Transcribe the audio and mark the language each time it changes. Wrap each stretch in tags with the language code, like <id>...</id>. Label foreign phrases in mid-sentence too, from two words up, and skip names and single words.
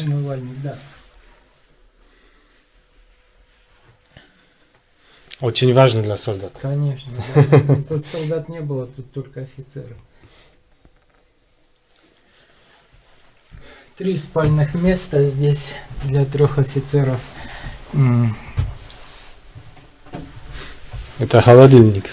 <ru>умывальник, да.</ru> <pl>Очень ważny dla soldat.</pl> <ru>Конечно, да. Тут солдат не было, тут только офицеры. 3 спальных места здесь для 3 офицеров. Это холодильник.</ru>